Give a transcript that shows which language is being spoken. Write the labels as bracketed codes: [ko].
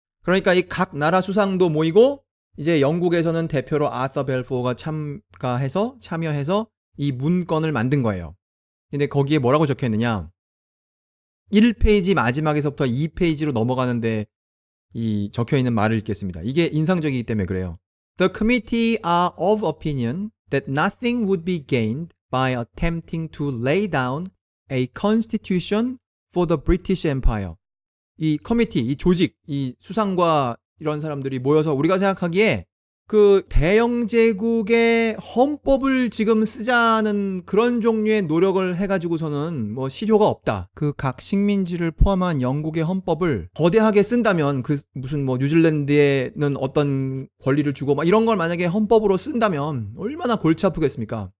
[ko] 그러니까 이 각 나라 수상도 모이고 이제 영국에서는 대표로 아서 벨포어가 참여해서 이 문건을 만든 거예요. 근데 거기에 뭐라고 적혀 있느냐? 1페이지 마지막에서부터 2페이지로 넘어가는데 이 적혀 있는 말을 읽겠습니다. 이게 인상적이기 때문에 그래요. [en] The committee are of opinion that nothing would be gained by attempting to lay down a constitution for the British Empire. [ko] 이 커미티, 이 조직, 이 수상과 이런 사람들이 모여서 우리가 생각하기에 그 대영 제국의 헌법을 지금 쓰자는 그런 종류의 노력을 해가지고서는 뭐 실효가 없다. 그 각 식민지를 포함한 영국의 헌법을 거대하게 쓴다면 그 무슨 뭐 뉴질랜드에는 어떤 권리를 주고 막 이런 걸 만약에 헌법으로 쓴다면 얼마나 골치 아프겠습니까?